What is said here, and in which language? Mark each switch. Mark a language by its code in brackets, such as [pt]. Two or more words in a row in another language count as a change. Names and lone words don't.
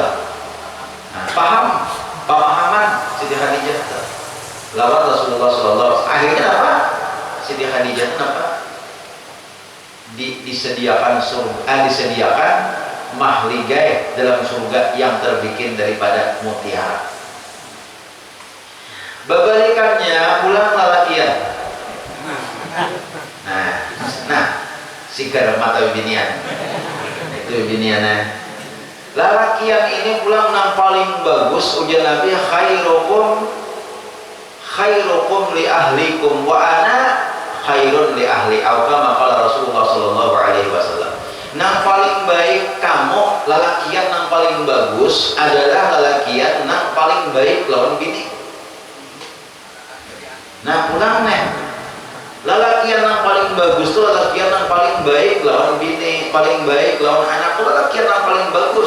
[bjn] Nah, pemahaman Siti Khadijah tuh lawan Rasulullah SAW. Akhirnya apa? Siti Khadijah itu apa? Disediakan surga, disediakan mahligai dalam surga yang terbikin daripada mutiara. Babalikannya pulang lalakian. Nah, sikar mata binian. Itu biniannya. Lalakian ini pulang yang paling bagus ujian Nabi [ar] خيركم لأهلكم وأنا خير لأهلي كما قال رسول الله صلى الله عليه وسلم. [bjn] Nang paling baik kamu lalakian nang paling bagus adalah lalakian nang paling baik lawan bini. Nah pulang nih lalakian nang paling bagus tuh lalakian nang paling baik lawan bini, paling baik lawan anak tuh lalakian nang paling bagus.